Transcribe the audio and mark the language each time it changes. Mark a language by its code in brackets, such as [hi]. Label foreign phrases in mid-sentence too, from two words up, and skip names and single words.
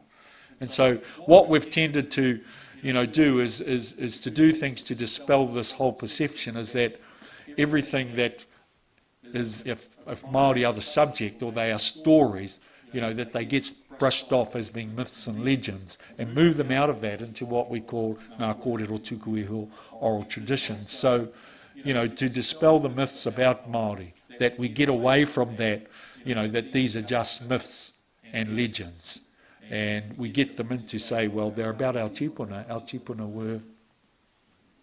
[en] And so what we've tended to, do is to do things to dispel this whole perception, is that everything that is, if Māori are the subject or they are stories, that they get brushed off as being myths and legends, and move them out of that into what we call [mi] ngā kōrero tuku iho, [en] oral traditions. So, to dispel the myths about Māori, that we get away from that, that these are just myths and legends. And we get them in to say, well, they're about our tipuna. Our tipuna were